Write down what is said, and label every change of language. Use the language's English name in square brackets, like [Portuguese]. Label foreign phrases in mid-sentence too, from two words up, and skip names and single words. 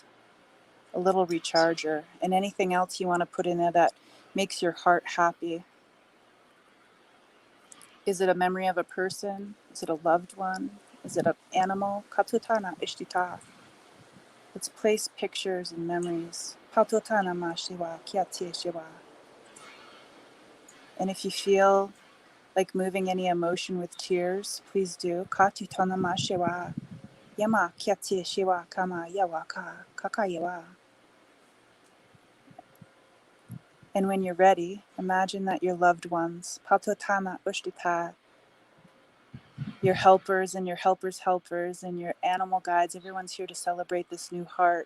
[English] A little recharger, and anything else you want to put in there that makes your heart happy. Is it a memory of a person? Is it a loved one? Is it an animal? Katutana ishtita. Let's place pictures and memories. Patutana ma shiwa, kiatie shiwa. And if you feel like moving any emotion with tears, please do. Katutana ma shiwa. Yama kiatie shiwa kama yawaka kakayawa. And when you're ready, imagine that your loved ones, Patutana ushtita, your helpers and your helpers' helpers and your animal guides, everyone's here to celebrate this new heart.